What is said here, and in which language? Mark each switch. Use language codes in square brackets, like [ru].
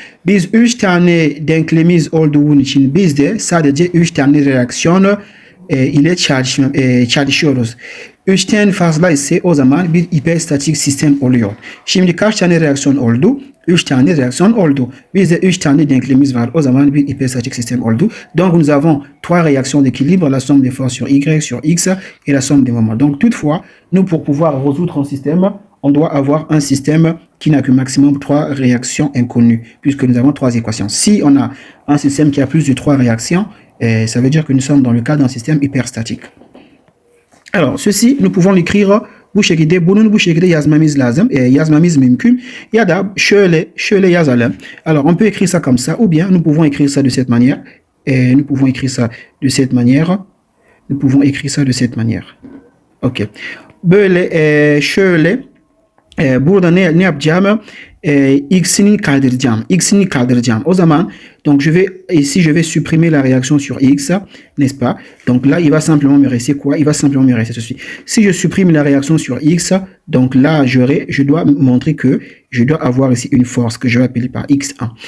[tr] Biz 3 tane denklemimiz olduğu için biz de sadece 3 tane reaksiyon ile çalışıyoruz. 3'ten fazla ise o zaman bir hiperstatik sistem oluyor. Şimdi kaç tane reaksiyon oldu? 3 tane reaksiyon oldu. Bizde 3 tane denklemimiz var. O zaman bir hyperstatique système oldu. [fr] Donc nous avons 3 réactions d'équilibre, la somme des forces sur Y, sur X et la somme des moments. Donc toutefois, nous pour pouvoir résoudre un système, on doit avoir un système qui n'a que maximum 3 réactions inconnues, puisque nous avons 3 équations. Si on a un système qui a plus de 3 réactions, ça veut dire que nous sommes dans le cas d'un système hyperstatique. Alors, ceci, nous pouvons l'écrire [tr] bu şekilde, bunun bu şekilde yazmamız lazım. Yazmamız mümkün. Ya da şöyle yazalım. [fr] Alors, on peut écrire ça comme ça, ou bien nous pouvons écrire ça de cette manière. Nous pouvons écrire ça de cette manière. Nous pouvons écrire ça de cette manière. Ok. [tr] Böyle şöyle burada ne yapacağım? X'ini kaldıracağım. O zaman [fr] donc ici je vais supprimer la réaction sur X, n'est-ce pas? Donc là il va simplement me rester quoi? Il va simplement me rester ceci. Si je supprime la réaction sur X, donc là je dois montrer que je dois avoir ici une force que je vais appeler par X1.